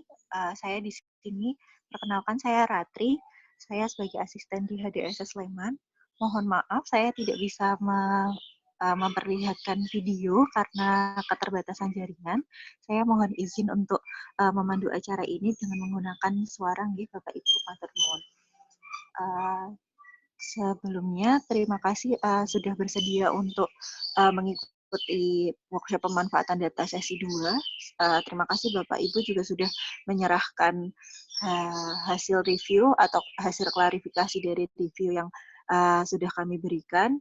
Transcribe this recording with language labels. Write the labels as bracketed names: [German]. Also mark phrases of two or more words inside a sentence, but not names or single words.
[Indonesian] Saya di sini, perkenalkan saya Ratri. Saya sebagai asisten di HDSS Sleman. Mohon maaf, saya tidak bisa memperlihatkan video karena keterbatasan jaringan. Saya mohon izin untuk memandu acara ini dengan menggunakan suara nggih Bapak Ibu [Javanese] matur nuwun. [Indonesian] Sebelumnya terima kasih sudah bersedia untuk mengikuti workshop pemanfaatan data sesi 2. Terima kasih Bapak Ibu juga sudah menyerahkan hasil review atau hasil klarifikasi dari review yang sudah kami berikan.